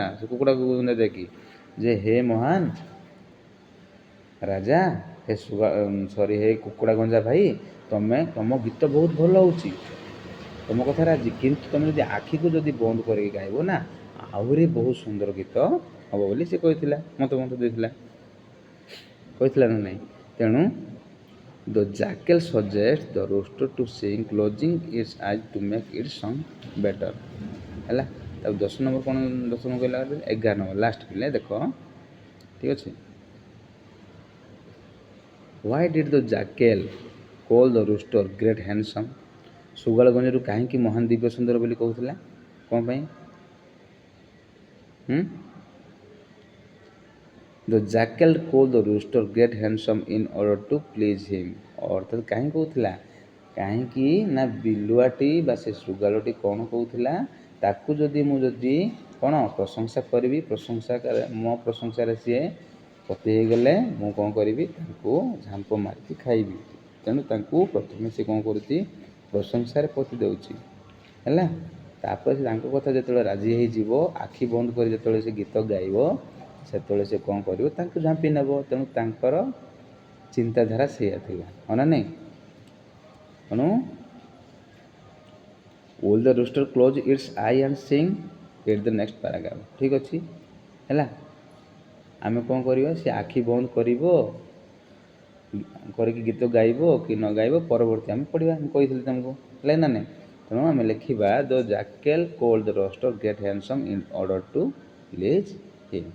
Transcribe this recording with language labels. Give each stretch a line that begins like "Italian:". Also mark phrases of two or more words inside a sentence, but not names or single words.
Odia: ସେ କୁକୁଡ଼ାକୁ ଯାଇକି ଯେ ହେ ମହାନ ରାଜା ହେ ସରି ହେ କୁକୁଡ଼ା ଗଞ୍ଜା ଭାଇ, ତମ ଗୀତ ବହୁତ ଭଲ ହେଉଛି, ତମ କଥା ରାଜି, କିନ୍ତୁ ତମେ ଯଦି ଆଖିକୁ ଯଦି ବନ୍ଦ କରିକି ଗାଇବ ନା ଆହୁରି ବହୁତ ସୁନ୍ଦର ଗୀତ ହେବ ବୋଲି ସେ କହିଥିଲା, ମତାମତ ଦେଇଥିଲା, କହିଥିଲା ନା ନାହିଁ।
English: ତେଣୁ the jackal suggest the rooster to sing closing its eyes to make its song better.
Odia: ହେଲା, ତାକୁ 10 ନମ୍ବର କ'ଣ 10 ନମ୍ବର କହିଲା, 11 ନମ୍ବର ଲାଷ୍ଟ ପିଲେ ଦେଖ, ଠିକ୍ ଅଛି।
English: Why did the jackal call the rooster great handsome?
Odia: ସୁଗାଳ ଗଞ୍ଜରୁ କାହିଁକି ମହାନ ଦିବ୍ୟ ସୁନ୍ଦର ବୋଲି କହୁଥିଲା, କ'ଣ ପାଇଁ?
English: The jackal called the rooster great handsome in order to please him।
Odia: ଅର୍ଥାତ୍ କାହିଁ କହୁଥିଲା, କାହିଁକି ନା ବିଲୁଆଟି ବା ସେ ଶୃଗାଳଟି କ'ଣ କହୁଥିଲା, ତାକୁ ଯଦି ମୁଁ କ'ଣ ପ୍ରଶଂସା କରିବି, ମୋ ପ୍ରଶଂସାରେ ସିଏ ପତି ହେଇଗଲେ ମୁଁ କ'ଣ କରିବି, ତାଙ୍କୁ ଝାମ୍ପ ମାରିକି ଖାଇବି। ତେଣୁ ତାଙ୍କୁ ପ୍ରଥମେ ସେ କ'ଣ କରୁଛି, ପ୍ରଶଂସାରେ ପତି ଦେଉଛି। ହେଲା, ତାପରେ ସେ ତାଙ୍କ କଥା ଯେତେବେଳେ ରାଜି ହେଇଯିବ, ଆଖି ବନ୍ଦ କରି ଯେତେବେଳେ ସେ ଗୀତ ଗାଇବ, ସେତେବେଳେ ସେ କ'ଣ କରିବ, ତାଙ୍କୁ ଝାମ୍ପି ନେବ। ତେଣୁ ତାଙ୍କର ଚିନ୍ତାଧାରା ସେଇଆ ଥିଲା, ହଁ ନା ନାହିଁ।
English: ତେଣୁ will the rooster close its eye and sing, read the next paragraph।
Odia: ଠିକ୍ ଅଛି। ହେଲା, ଆମେ କ'ଣ କରିବା, ସେ ଆଖି ବନ୍ଦ କରିକି ଗୀତ ଗାଇବ କି ନ ଗାଇବ ପରବର୍ତ୍ତୀ ଆମେ ପଢ଼ିବା, ମୁଁ କହିଥିଲି ତୁମକୁ, ହେଲା ନା ନାହିଁ। ତେଣୁ ଆମେ ଲେଖିବା
English: the jackal called the rooster great handsome in order to please him.